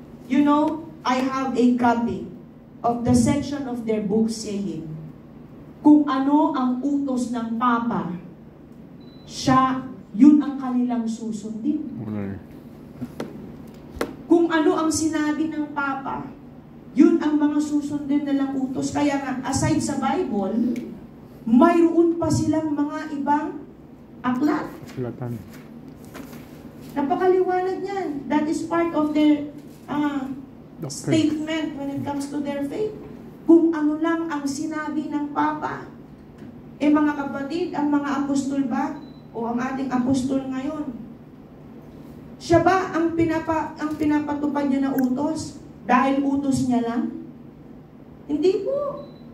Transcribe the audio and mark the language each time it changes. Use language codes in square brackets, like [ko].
[en] You know, I have a copy of the section of their book saying, [tl] kung ano ang utos ng Papa, yun ang kanilang susundin. Tunay. Kung ano ang sinabi ng Papa, yun ang mga susundin nilang utos. Kaya nga, aside sa Bible, mayroon pa silang mga ibang aklat. Aklatan. Napakaliwanag yan. [en] That is part of their statement when it comes to their faith. [tl] Kung ano lang ang sinabi ng Papa. Mga kapatid, ang mga apostol ba? O ang ating apostol ngayon? Siya ba ang pinapatupad niya na utos? Dahil utos niya lang? Hindi po.